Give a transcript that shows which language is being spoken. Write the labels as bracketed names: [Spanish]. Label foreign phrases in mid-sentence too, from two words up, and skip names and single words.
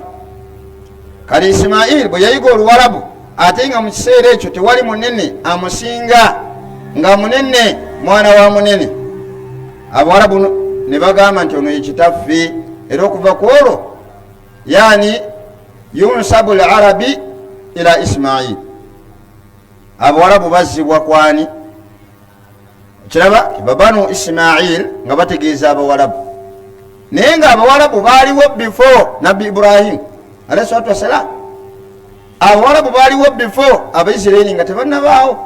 [Ganda] Kati Ismail bwe yayiga Oluwarabu, ate nga mu kiseera ekyo tewali munene amusinga, nga munene mwana wa munene, Abawarabu ne bagamba nti ono ye kitaffe. Era okuva ku olwo [Arabic] يعني ينسب العرب إلى إسماعيل, [Ganda] Abawarabu bazzibwa kwani? Kiraba babanu Ismail nga bategeeza Abawarabu, naye nga Abawarabu baaliwo before Nabbi Ibrahim [Arabic] عليه الصلاة والسلام. [Ganda] Abawarabu baaliwo before Abayisirayiri nga tebannabaawo.